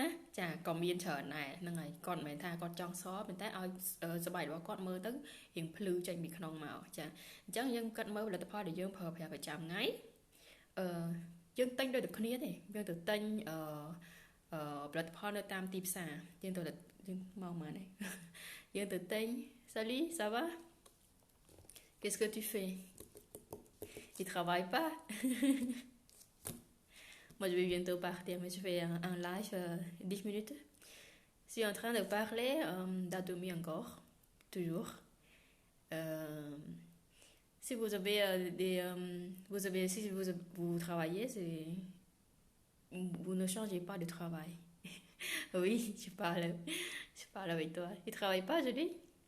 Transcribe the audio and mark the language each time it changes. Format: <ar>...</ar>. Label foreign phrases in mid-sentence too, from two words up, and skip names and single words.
<km>ណាចាក៏មានច្រើនដែរហ្នឹងហើយគាត់មិនមែនថាគាត់ចង់សប៉ុន្តែឲ្យស្បែករបស់គាត់មើលទៅរៀងភ្លឺចេញពីក្នុងមកចាអញ្ចឹងយើងគិតមើលផលិតផលដែលយើងប្រើប្រាស់ប្រចាំថ្ងៃយើងទិញដូចតែគ្នាទេយើងទៅទិញផលិតផលនៅតាមទីផ្សារយើងទៅយើងមកមើលនេះយើងទៅទិញ</km> <fr>Salut ça va qu'est-ce que tu fais tu travailles pas moi je vais bientôt partir mais je fais un live 10 minutes je suis en train de parler d'Atomy encore toujours si vous avez si vous travaillez vous ne changez pas de travail oui je parle avec toi tu travailles pas je dis</fr>